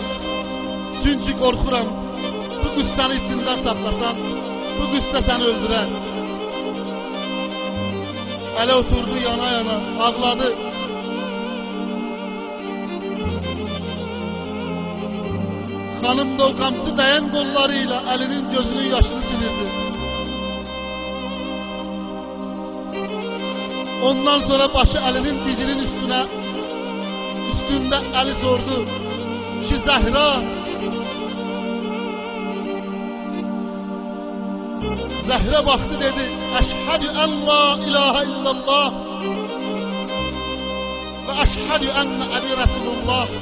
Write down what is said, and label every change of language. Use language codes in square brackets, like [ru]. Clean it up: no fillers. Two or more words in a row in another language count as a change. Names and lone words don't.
[az] Çünki qorxuram, bu qüssəni içindən saxlasan, bu qüssə səni öldürər. Ali oturdu yana yana, ağladı. Xanım da o qamçı dayan qollarıyla Ali'nin gözünün yaşını silirdi. [tr] Ondan sonra başı Ali'nin dizinin üstünde Ali sordu ki Zahra, Zahra baktı dedi, [ar] أشهد أن لا إله إلا الله و أشهد أن أبي رسول الله.